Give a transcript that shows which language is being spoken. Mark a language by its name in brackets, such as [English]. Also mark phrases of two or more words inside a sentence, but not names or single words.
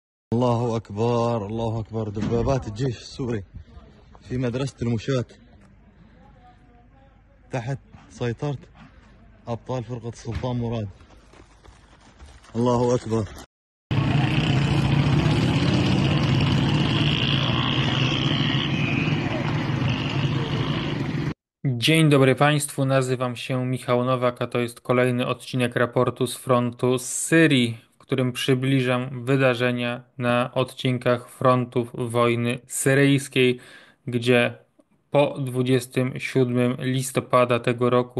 [Arabic] الله أكبر الله أكبر، دبابات الجيش السوري في مدرسة المشاة تحت سيطرة أبطال فرقة السلطان مراد. الله أكبر. [Polish] Dzień dobry Państwu, nazywam się Michał Nowak, a to jest kolejny odcinek raportu z frontu z Syrii, w którym przybliżam wydarzenia na odcinkach frontów wojny syryjskiej, gdzie po 27 listopada tego roku